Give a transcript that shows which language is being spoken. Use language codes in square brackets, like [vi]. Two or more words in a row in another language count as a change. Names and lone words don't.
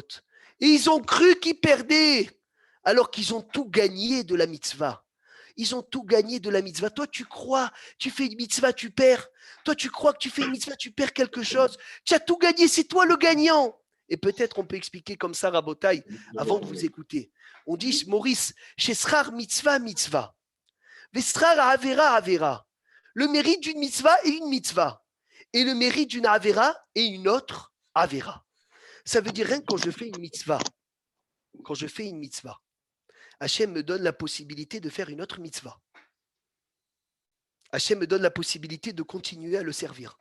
[fr] Et ils ont cru qu'ils perdaient, alors qu'ils ont tout gagné de la mitzvah. Ils ont tout gagné de la mitzvah. Toi, tu crois, tu fais une mitzvah, tu perds. Toi, tu crois que tu fais une mitzvah, tu perds quelque chose. Tu as tout gagné, c'est toi le gagnant. Et peut-être on peut expliquer comme ça, Rabotai, avant de vous écouter. On dit, Maurice, chez [he] שכר מצוה, מצוה. ושכר עבירה, עבירה. [fr] Le mérite d'une mitzvah est une mitzvah. Et le mérite d'une avera est une autre avera. Ça veut dire rien que quand je fais une mitzvah, Hachem me donne la possibilité de faire une autre mitzvah. Hachem me donne la possibilité de continuer à le servir.